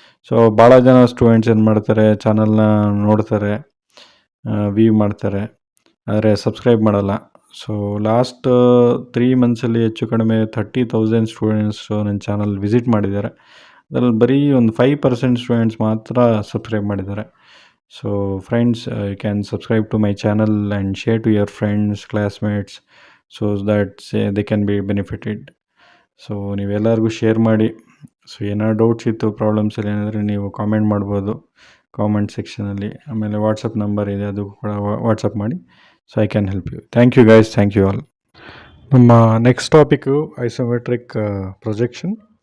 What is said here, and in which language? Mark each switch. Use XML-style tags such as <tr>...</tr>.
<kn>So ಭಾಳ ಜನ students ಏನು ಮಾಡ್ತಾರೆ, ಚಾನಲ್ನ ನೋಡ್ತಾರೆ, ವ್ಯೂ ಮಾಡ್ತಾರೆ, ಆದರೆ ಸಬ್ಸ್ಕ್ರೈಬ್ ಮಾಡಲ್ಲ. ಸೊ ಲಾಸ್ಟ್ 3 ಮಂತ್ಸಲ್ಲಿ ಹೆಚ್ಚು ಕಡಿಮೆ 30,000 ಸ್ಟೂಡೆಂಟ್ಸು ನನ್ನ ಚಾನಲ್ ವಿಸಿಟ್ ಮಾಡಿದ್ದಾರೆ. ಅದರಲ್ಲಿ ಬರೀ ಒಂದು 5% ಸ್ಟೂಡೆಂಟ್ಸ್ ಮಾತ್ರ ಸಬ್ಸ್ಕ್ರೈಬ್ ಮಾಡಿದ್ದಾರೆ.</kn> <en>So friends, you can subscribe to my channel and share to your friends, classmates, so that they can be benefited.</en> <kn>So ನೀವೆಲ್ಲರಿಗೂ share ಮಾಡಿ. ಸೊ ಏನಾದ್ರು ಡೌಟ್ಸ್ ಇತ್ತು, ಪ್ರಾಬ್ಲಮ್ಸ್ ಎಲ್ಲ ಏನಾದರೂ ನೀವು ಕಾಮೆಂಟ್ ಮಾಡ್ಬೋದು ಕಾಮೆಂಟ್ ಸೆಕ್ಷನಲ್ಲಿ. ಆಮೇಲೆ ವಾಟ್ಸಪ್ ನಂಬರ್ ಇದೆ, ಅದು ಕೂಡ ವಾಟ್ಸಪ್ ಮಾಡಿ.</kn> <en>So I can help you. Thank you guys, thank you all. ನಮ್ಮ next topic isometric projection.</en>